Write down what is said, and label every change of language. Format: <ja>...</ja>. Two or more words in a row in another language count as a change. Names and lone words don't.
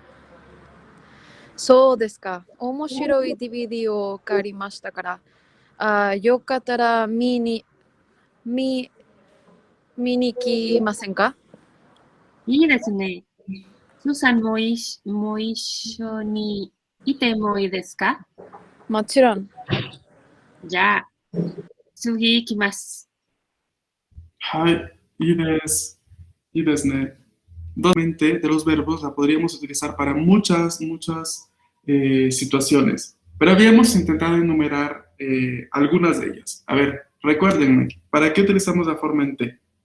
<ja>そうですか。面白い DVD を借りましたから、よかったら見に来ませんか？いいですね。スサも一緒にいてもいいですか？もちろん。じゃあ、次行きます。 Hi. Y des. Y desne.</ja> <es>Dos de los verbos la podríamos utilizar para muchas situaciones. Pero habíamos intentado enumerar algunas de ellas. A ver, recuérdenme, ¿para qué utilizamos la forma en T?</es>